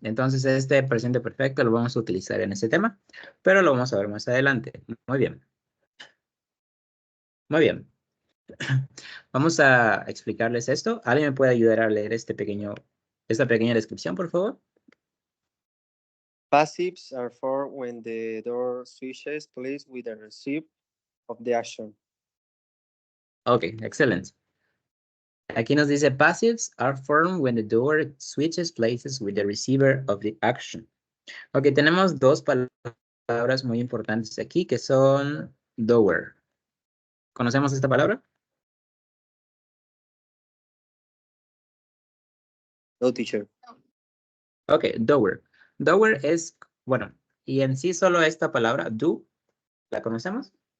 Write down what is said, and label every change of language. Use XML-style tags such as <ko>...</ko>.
<es>Entonces, este presente perfecto lo vamos a utilizar en este tema, pero lo vamos a ver más adelante. Muy bien. Muy bien. Vamos a explicarles esto. ¿Alguien me puede ayudar a leer esta pequeña descripción, por favor?</es> <en>Passives are for when the door switches place with the receipt of the action.</en> <es>Ok, excelente. Aquí nos dice passives are formed when the door switches places with the receiver of the action. Ok, tenemos dos palabras muy importantes aquí que son doer. ¿Conocemos esta palabra?</es> <en>No, teacher. Ok, doer.</en> <es>Doer es, bueno, y en sí solo esta palabra, do, ¿la conocemos?</es>